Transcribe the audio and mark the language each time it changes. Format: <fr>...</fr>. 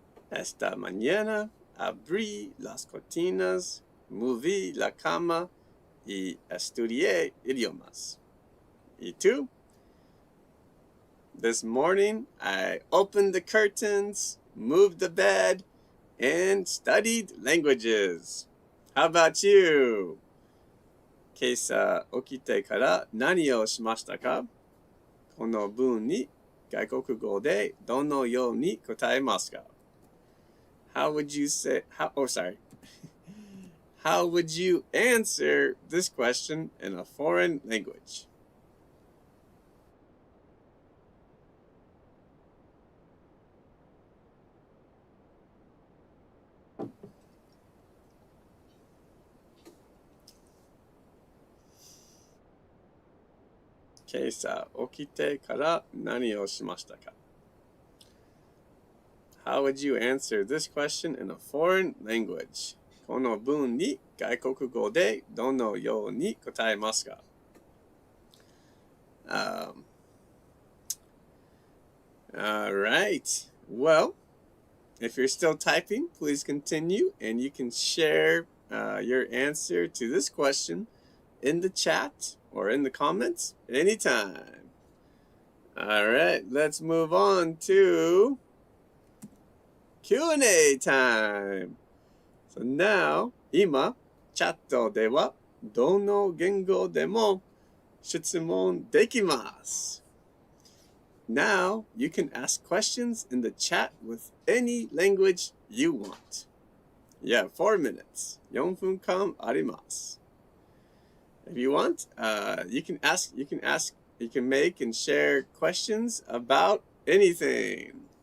<es>Esta mañana abrí las cortinas, moví la cama y estudié idiomas. ¿Y tú?</es> <en>This morning, I opened the curtains, moved the bed, and studied languages. How about you?</en> <ja>今朝起きてから何をしましたか? この文に外国語でどのように答えますか?</ja> <en>How would you say, How would you answer this question in a foreign language?</en> <ja>Okay, 今朝起きてから何をしましたか?</ja> <en>How would you answer this question in a foreign language?</en> <ja>この文に外国語でどのように答えますか?</ja> <en>All right. Well, if you're still typing, please continue, and you can share your answer to this question in the chat or in the comments anytime. All right, let's move on to Q&A time. So now,</en> <ja>今、チャットではどの言語でも質問できます。</ja> <en>Now, you can ask questions in the chat with any language you want. You have 4 minutes.</en> <ja>4分間あります。</ja> <en>If you want, you can make and share questions about anything.</en>